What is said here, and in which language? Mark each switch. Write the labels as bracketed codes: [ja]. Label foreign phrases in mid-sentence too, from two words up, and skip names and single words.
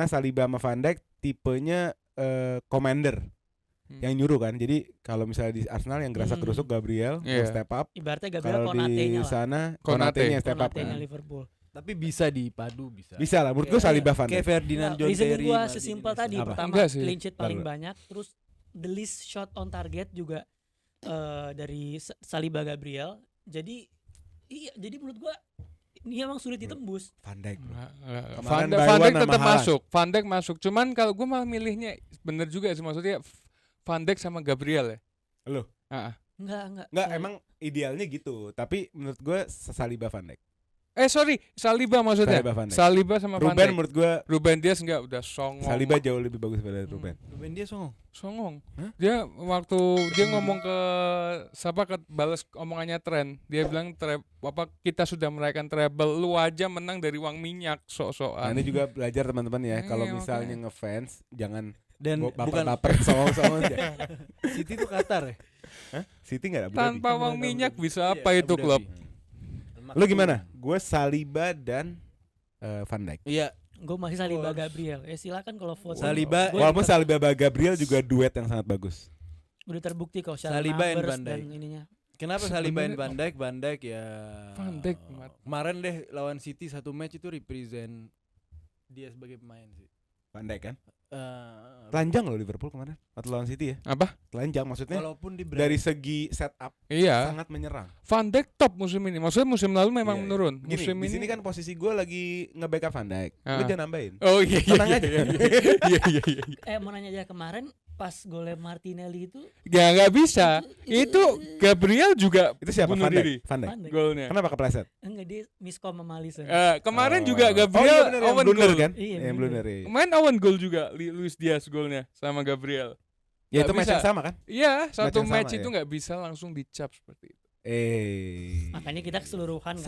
[id] Karena Saliba sama Van Dijk tipenya commander yang nyuruh kan. Jadi kalau misalnya di Arsenal yang gerasa gerusuk Gabriel Iya. yang [en] step up. [id] ibaratnya Gabriel Kalau di Konate-nya lah. sana Konate. Konate-nya yang [en] step up [id] Konate-nya kan. Liverpool. Tapi bisa dipadu bisa. Bisa lah, menurut gue Iya, Saliba Van Kayak Dijk. Ferdinand John Reasoning Terry. gua Maldini, sesimpel tadi. Apa? Pertama Enggak sih. [en] clean sheet [id] paling Lalu. banyak, terus [en] the least shot on target [id] juga dari Saliba Gabriel. Jadi iya, jadi menurut gua ini emang sulit ditembus. Van Dijk. Bro. Van Kemarin [en] by one [id] Dijk sama tetap Haaland. masuk. Van Dijk masuk. Cuman kalau gue malah milihnya bener juga sih, maksudnya Van Dijk sama Gabriel ya. Loh. Enggak. Enggak, emang idealnya gitu. Tapi menurut gue Saliba Van Dijk. Sorry, Saliba maksudnya. Saliba Van Dijk. Saliba sama Van Ruben Dijk. menurut gue Ruben Dias enggak udah songong. Saliba jauh lebih bagus daripada Ruben. Ruben dia songong. Songong. Hah? Dia waktu dia ngomong ke siapa, ke balas omongannya Trent. Dia bilang kita sudah merayakan treble, lu aja menang dari uang minyak Nah, sok-sokan. ini juga belajar teman-teman ya. Kalau Iya, misalnya makanya. ngefans jangan Dan bukan baper-baper songong-songong aja. City itu Qatar ya. Hah? City enggak ada Tanpa Abu uang Dhabi. minyak bisa Iya, apa itu Abu klub? Dhabi. Lu gimana? Gue Saliba dan Van Dijk. Iya, Gue masih Saliba Gabriel. Silakan kalau vote. Saliba- Gua Walaupun Saliba sama Gabriel juga duet yang sangat bagus. udah terbukti kok secara Saliba and numbers Van Dijk. dan ininya. Kenapa Saliba dan Van Dijk? Van Dijk ya. Van Dijk, Mat. Kemarin deh lawan City satu match itu represent dia sebagai pemain sih. Van Dijk kan? Eh, Telanjang loh Liverpool kemarin waktu lawan City ya. Apa? Telanjang maksudnya walaupun di dari segi setup Iya. sangat menyerang. Van Dijk top musim ini. Maksudnya musim lalu memang Iya, iya. menurun. Gini, Musim di ini sini kan posisi gue lagi nge-backup Van Dijk. Lu Ah. jangan nambahin. Oh iya iya. Tenang iya, aja. Iya iya iya. Mau nanya aja kemarin pas golnya Martinelli itu Ya nggak bisa. Itu Gabriel juga Itu siapa? bunuh Van diri. Dijk. Van Dijk. Van Dijk. Golnya. Kenapa kepleset? Enggak, dia miskom sama Alisson. Kemarin Oh. juga Oh Gabriel iya bener, yang Owen blunder goal. kan? Iya, Yang blunder. blunder. Iya. Kemarin Owen goal juga Luis Diaz golnya sama Gabriel. Ya itu Nggak match bisa. yang sama kan? Iya, satu yang match sama, itu ya? nggak bisa langsung dicap seperti itu. Makanya kita keseluruhan kan.